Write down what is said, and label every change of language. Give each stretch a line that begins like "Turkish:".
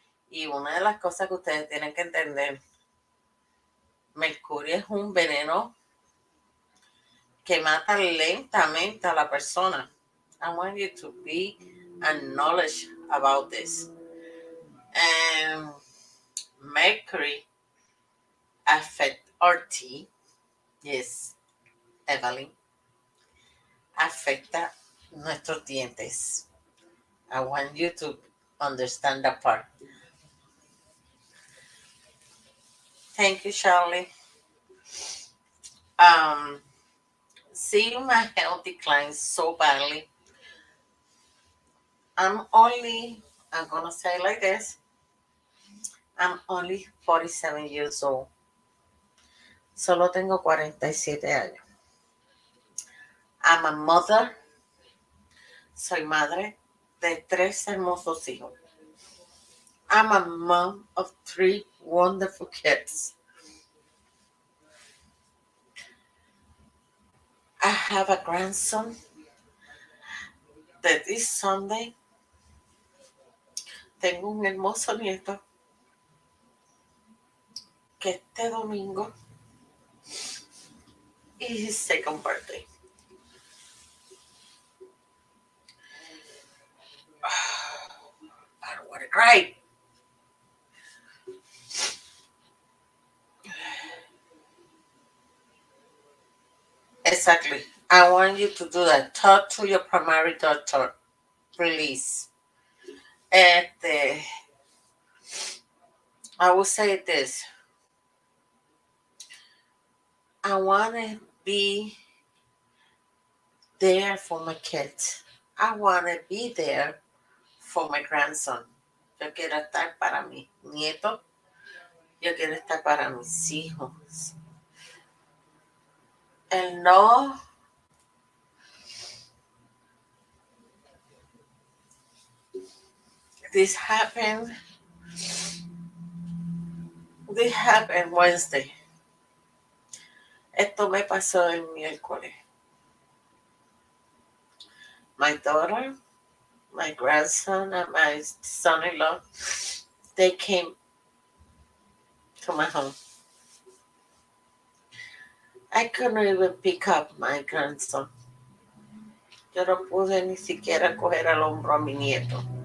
Spanish: Y una de las cosas que ustedes tienen que entender, mercurio es un veneno que mata lentamente a la persona.
English: I want you to be acknowledged about this. And mercury affect our teeth. Yes, Evelyn.
Spanish: Afecta nuestros dientes.
English: I want you to understand that part. Thank you, Charlie. Seeing my health decline so badly, I'm gonna say it like this, I'm only 47 years old.
Spanish: Solo tengo 47 años.
English: I'm a mother.
Spanish: Soy madre de 3 hermosos hijos.
English: I'm a mom of 3 wonderful kids. I have a grandson that this Sunday
Spanish: tengo un hermoso nieto que este domingo
English: is his second birthday. I don't want to cry. Exactly. I want you to do that. Talk to your primary doctor, please. I will say this. I want to be there for my kids. I want to be there for my grandson.
Spanish: Yo quiero estar para mis nietos. Yo quiero estar para mis hijos.
English: And no, this happened Wednesday.
Spanish: Esto me pasó el miércoles.
English: My daughter, my grandson, and my son-in-law, they came to my home. I couldn't even pick up my grandson.
Spanish: Yo no pude ni siquiera coger al hombro a mi nieto.